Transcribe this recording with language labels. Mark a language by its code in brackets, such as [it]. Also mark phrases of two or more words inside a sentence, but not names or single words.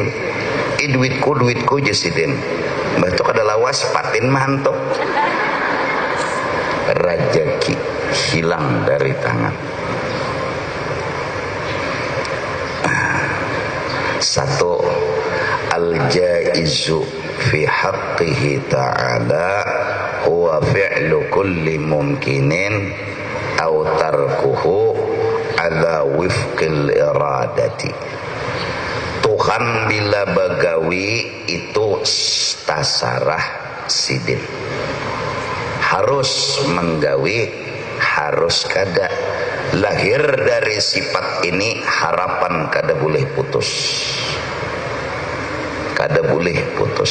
[bjn] Duitku jesiden batu kada lawas patin mantok, rajaki hilang dari tangan. Satu, [ar] الجائز في حقه تعالى هو فعل كل ممكن أو تركه على وفق الإرادة. [bjn] Tuhan bila bagawi itu tasarah sidin, harus menggawi, harus kada. Lahir dari sifat ini harapan kada boleh putus, kada boleh putus.